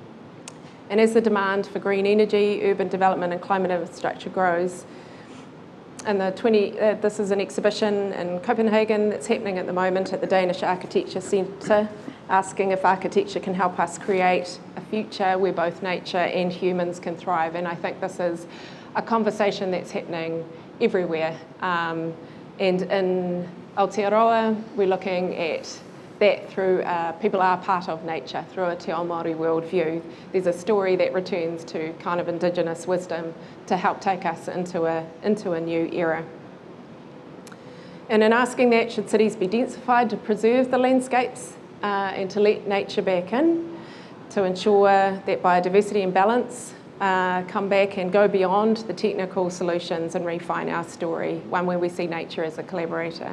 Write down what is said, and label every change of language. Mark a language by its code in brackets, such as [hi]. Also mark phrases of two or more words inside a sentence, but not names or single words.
[en] And as the demand for green energy, urban development and climate infrastructure grows, This is an exhibition in Copenhagen that's happening at the moment at the Danish Architecture Centre, asking if architecture can help us create a future where both nature and humans can thrive. And I think this is a conversation that's happening everywhere. And in Aotearoa, we're looking at that through people are part of nature, through a [mi] te ao Māori [en] worldview. There's a story that returns to kind of Indigenous wisdom to help take us into a new era. And in asking that, should cities be densified to preserve the landscapes and to let nature back in, to ensure that biodiversity and balance come back and go beyond the technical solutions and refine our story, one where we see nature as a collaborator.